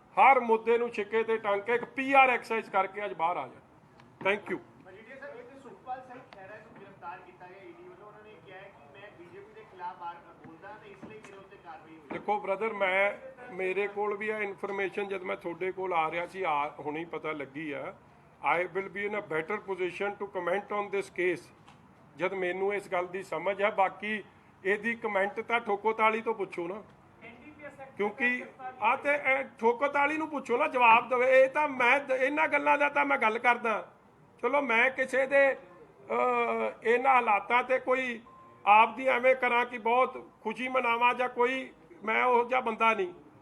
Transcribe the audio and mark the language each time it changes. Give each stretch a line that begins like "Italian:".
Punjabi: ਹਰ ਮੁੱਦੇ ਨੂੰ ਛਿੱਕੇ ਤੇ ਟੰਗ ਕੇ ਇੱਕ PR ਐਕਸਰਸਾਈਜ਼ ਕਰਕੇ ਅੱਜ ਬਾਹਰ ਆ ਜਾ।
English: Thank you.
Punjabi: ਸੁਖਪਾਲ ਸਿੰਘ ਖਹਿਰਾ ਨੂੰ ਗ੍ਰਿਫਤਾਰ ਕੀਤਾ ਗਿਆ ਈਡੀ ਵੱਲੋਂ। ਉਹਨਾਂ ਨੇ ਕਿਹਾ ਕਿ ਮੈਂ BJP ਦੇ ਖਿਲਾਫ ਬੋਲਦਾ ਤੇ ਇਸ ਲਈ ਮੇਰੇ ਉੱਤੇ ਕਾਰਵਾਈ ਹੋਈ। ਦੇਖੋ ਬ੍ਰਦਰ, ਮੇਰੇ ਕੋਲ ਵੀ ਇਹ ਇਨਫੋਰਮੇਸ਼ਨ ਜਦ ਮੈਂ ਤੁਹਾਡੇ ਕੋਲ ਆ ਰਿਹਾ ਸੀ, ਹੁਣੇ ਪਤਾ ਲੱਗੀ ਆ।
English: I will be in a better position to comment on this case
Punjabi: ਜਦ ਮੈਨੂੰ ਇਸ ਗੱਲ ਦੀ ਸਮਝ ਹੈ। ਬਾਕੀ ਇਹਦੀ ਕਮੈਂਟ ਤਾਂ ਠੋਕੋਤਾਲੀ ਤੋਂ ਪੁੱਛੋ ਨਾ, ਕਿਉਂਕਿ ਆ ਤੇ ਠੋਕੋਤਾਲੀ ਨੂੰ ਪੁੱਛੋ ਨਾ, ਜਵਾਬ ਦੇਵੇ। ਇਹ ਤਾਂ ਮੈਂ ਇਹਨਾਂ ਗੱਲਾਂ ਦਾ ਤਾਂ ਮੈਂ ਗੱਲ ਕਰਦਾ। ਚਲੋ ਮੈਂ ਕਿਸੇ ਦੇ ਇਹਨਾਂ ਹਾਲਾਤਾਂ ਤੇ ਕੋਈ ਆਪਦੀ ਐਵੇਂ ਕਰਾਂ ਕਿ ਬਹੁਤ ਖੁਸ਼ੀ ਮਨਾਵਾਂ ਜਾਂ ਕੋਈ, ਮੈਂ ਉਹ ਜਿਹਾ ਬੰਦਾ ਨਹੀਂ।